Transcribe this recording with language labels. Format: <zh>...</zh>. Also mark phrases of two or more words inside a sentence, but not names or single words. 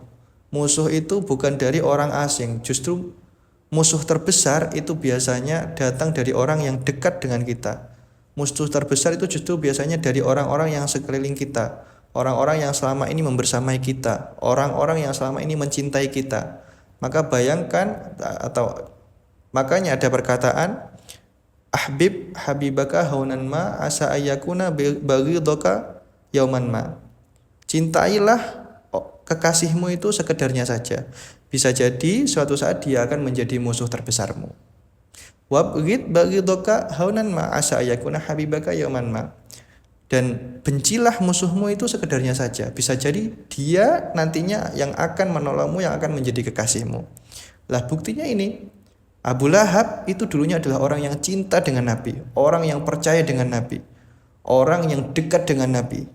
<id>Musuh itu bukan dari orang asing. Justru musuh terbesar itu biasanya datang dari orang yang dekat dengan kita. Musuh terbesar itu justru biasanya dari orang-orang yang sekeliling kita. Orang-orang yang selama ini membersamai kita, orang-orang yang selama ini mencintai kita. Maka bayangkan, atau makanya ada perkataan</id> <ar>أحبب حبيبك هونا ما عسى أن يكون بغيضك يوما ما.</ar> <id>Cintailah kekasihmu itu sekedarnya saja. Bisa jadi suatu saat dia akan menjadi musuh terbesarmu.</id> <ar>وأبغض بغيضك هونا ما عسى أن يكون حبيبك يوما ما.</ar> <id>Dan bencilah musuhmu itu sekedarnya saja. Bisa jadi dia nantinya yang akan menolongmu, yang akan menjadi kekasihmu. Lah buktinya ini, Abu Lahab itu dulunya adalah orang yang cinta dengan Nabi, orang yang percaya dengan Nabi, orang yang dekat dengan Nabi.</id>